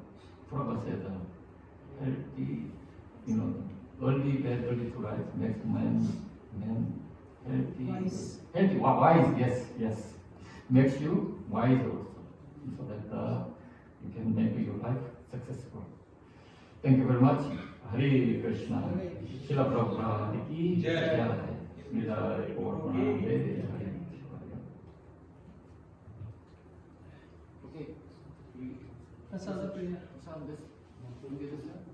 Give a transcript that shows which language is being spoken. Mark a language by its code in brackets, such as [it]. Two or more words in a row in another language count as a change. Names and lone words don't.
[en] Prabhu said healthy, early bed, early to rise, makes man healthy. Healthy, wise, yes. Makes you wise also. So that you can make your life successful. Thank you very much. [hi] हरे कृष्णा शिला प्रभुपाद की जय विदाय और प्रणाम दे हरे [en] Okay. Prasad, please.